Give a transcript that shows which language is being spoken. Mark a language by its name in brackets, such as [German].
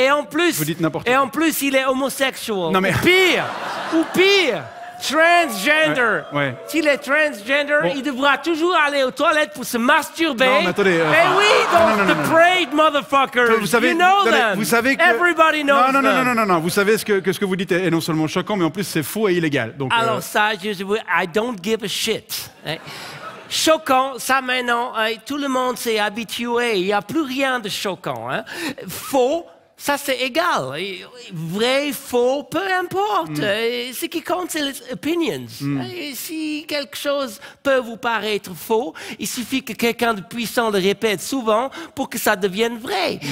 [French] Et en plus, il est homosexuel. Ou pire, transgender. S'il est transgender, il devra toujours aller aux toilettes pour se masturber. Non, mais attendez. Et oui, donc, [English] the parade motherfuckers. [French] Vous savez, [English] you know them. [French] Vous savez que... [English] Everybody knows them. [French] Non. Vous savez ce que vous dites est non seulement choquant, mais en plus c'est faux et illégal. Donc, alors ça, [English] I don't give a shit. [French] Choquant, ça maintenant, tout le monde s'est habitué. Il n'y a plus rien de choquant. Hein. Faux. Ça, c'est égal. Vrai, faux, peu importe. Ce qui compte, c'est les opinions. Si quelque chose peut vous paraître faux, il suffit que quelqu'un de puissant le répète souvent pour que ça devienne vrai.